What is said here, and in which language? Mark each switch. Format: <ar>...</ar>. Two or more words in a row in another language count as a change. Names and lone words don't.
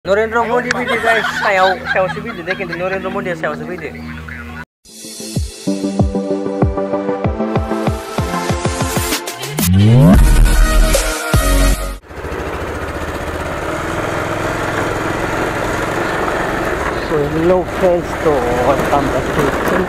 <brx>नरेन्द्र मोदी फैदो गाइस सायावसो फैदो दे खिन्थु नरेन्द्र मोदिया सायावसो फैदो</brx> <en>So hello friends to welcome back to the channel.</en>